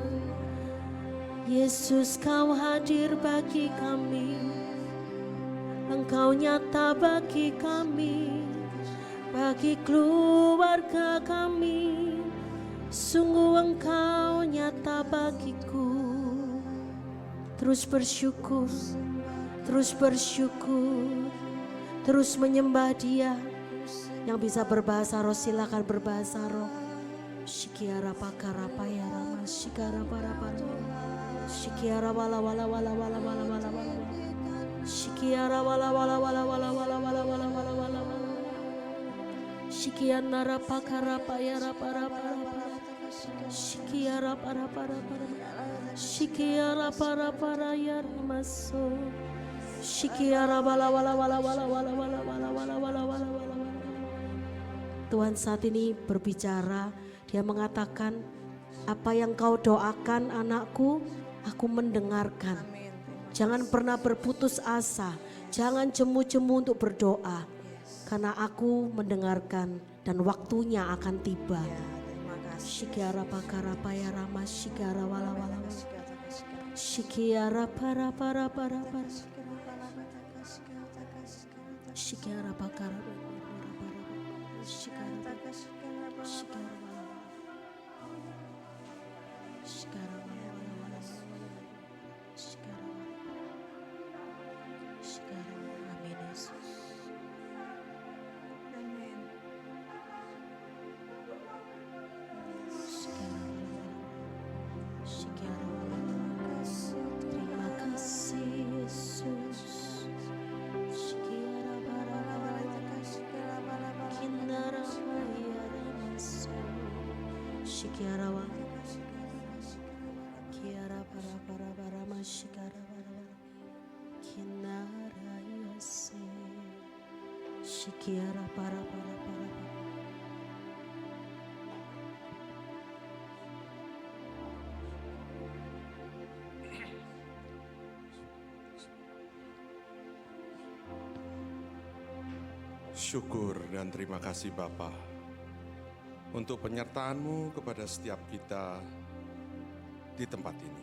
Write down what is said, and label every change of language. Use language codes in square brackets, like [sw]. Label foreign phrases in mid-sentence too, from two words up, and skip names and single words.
[id] Yesus, Kau hadir bagi kami, Engkau nyata bagi kami, bagi keluarga kami. Sungguh Engkau nyata bagiku. Terus bersyukur, terus bersyukur, terus menyembah Dia. Yang bisa berbahasa roh silakan berbahasa roh. Shikiara pakara payara masikara para para. Shikiara wala wala wala wala wala wala wala. Shikiara wala wala wala wala wala wala wala wala wala wala. Shikiana rapakara payara para para para. Shikiara para para para. Shikiara para para yar maso. Shikiara wala wala wala wala wala wala wala wala wala wala wala. Tuhan saat ini berbicara, Dia mengatakan, apa yang kau doakan anakku, aku mendengarkan. Jangan pernah berputus asa, jangan jemu-jemu untuk berdoa. Karena aku mendengarkan dan waktunya akan tiba. Shikiara pakara payara masikara wala wala. Shikiara para para para para. Shikiara pakara para para. Shikiara Shikiara wala wala. Shikiara wala wala wala. Shikiara wala. Shikiara wala. Amin Yesus. Terima kasih Yesus. Shikiara bara bara kinara bayara maso. Shikiara wa kiara bara bara bara mashikara bara bara kinara yase. Shikiara bara bara bara bara. Syukur dan terima kasih Bapa untuk penyertaan-Mu kepada setiap kita di tempat ini.